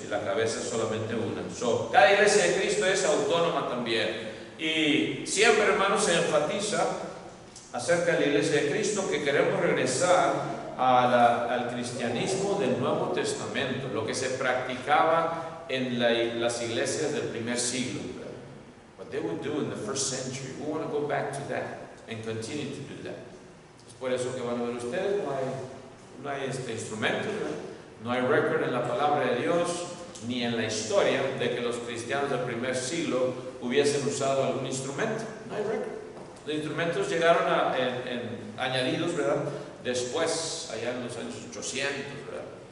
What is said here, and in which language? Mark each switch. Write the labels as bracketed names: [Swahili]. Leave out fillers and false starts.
[Spanish] Y la cabeza es solamente una. Cada iglesia de Cristo es autónoma también. Y siempre, hermanos, se enfatiza acerca de la iglesia de Cristo que queremos regresar al cristianismo del Nuevo Testamento, lo que se practicaba en las iglesias del primer siglo. [English] What they would do in the first century. We want to go back to that and continue to do that. [Spanish] Es por eso que van a ver ustedes, no hay instrumentos, no hay récord en la palabra de Dios ni en la historia de que los cristianos del primer siglo hubiesen usado algún instrumento. No hay récord. Los instrumentos llegaron añadidos, ¿verdad?, después, allá en los años 800, ¿verdad?